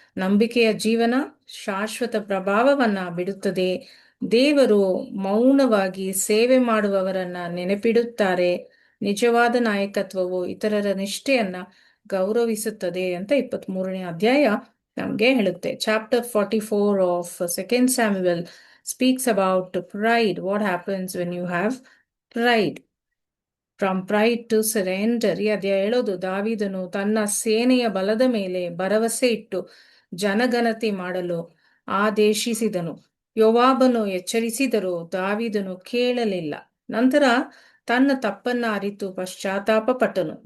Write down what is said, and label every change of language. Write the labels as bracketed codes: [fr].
[kn] ನಂಬಿಕೆಯ ಜೀವನ ಶಾಶ್ವತ ಪ್ರಭಾವವನ್ನ ಬಿಡುತ್ತದೆ. ದೇವರು ಮೌನವಾಗಿ ಸೇವೆ ಮಾಡುವವರನ್ನ ನೆನಪಿಡುತ್ತಾರೆ. ನಿಜವಾದ ನಾಯಕತ್ವವು ಇತರರ ನಿಷ್ಠೆಯನ್ನ ಗೌರವಿಸುತ್ತದೆ ಅಂತ 23ನೇ ಅಧ್ಯಾಯ ನಮ್ಗೆ ಹೇಳುತ್ತೆ. [en] Chapter 44 of 2 Samuel speaks about pride. What happens when you have pride? From pride to surrender. [kn] ಈ ಅಧ್ಯಾಯ ಹೇಳೋದು ದಾವೀದನು ತನ್ನ ಸೇನೆಯ ಬಲದ ಮೇಲೆ ಭರವಸೆ ಇಟ್ಟು ಜನಗಣತಿ ಮಾಡಲು ಆದೇಶಿಸಿದನು. ಯೋವಾಬನು ಎಚ್ಚರಿಸಿದರೂ ದಾವೀದನು ಕೇಳಲಿಲ್ಲ. ನಂತರ ತನ್ನ ತಪ್ಪನ್ನ ಅರಿತು ಪಶ್ಚಾತ್ತಾಪ ಪಟ್ಟನು.